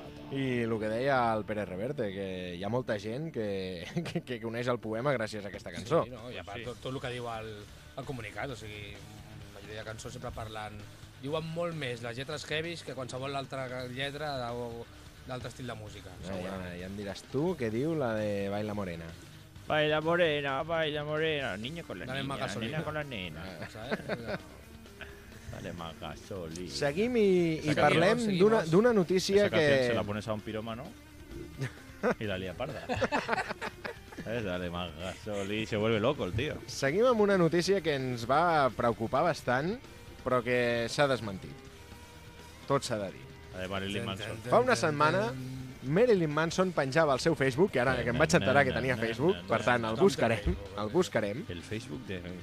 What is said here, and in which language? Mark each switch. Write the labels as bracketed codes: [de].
[ca] I el que deia el Pere Reverte, que hi ha molta gent que coneix el poema gràcies a aquesta cançó. Sí, no? I a part, tot el que diu el comunicat, o sigui, la majoria de cançons sempre parlen... Diuen molt més les lletres heavies que qualsevol altra lletra o... d'altre estil de música. No, ja em diràs tu què diu la de Baila Morena. [es] Baila Morena, Baila Morena, niña con la dale niña, gasolina. Niña con la nena. Dale más gasolina. [ca] Seguim i parlem d'una notícia que... [es] Se la pones a un piròmano [ca] i la lia parda. [es] Dale más gasolina, se vuelve loco el tío. [ca] Seguim amb una notícia que ens va preocupar bastant, però que s'ha desmentit. Tot s'ha de dir. De Marilyn Manson. Fa una setmana Marilyn Manson penjava al seu Facebook, que ara que em vaig enterar que tenia Facebook, per tant, el buscarem, el buscarem. El Facebook de...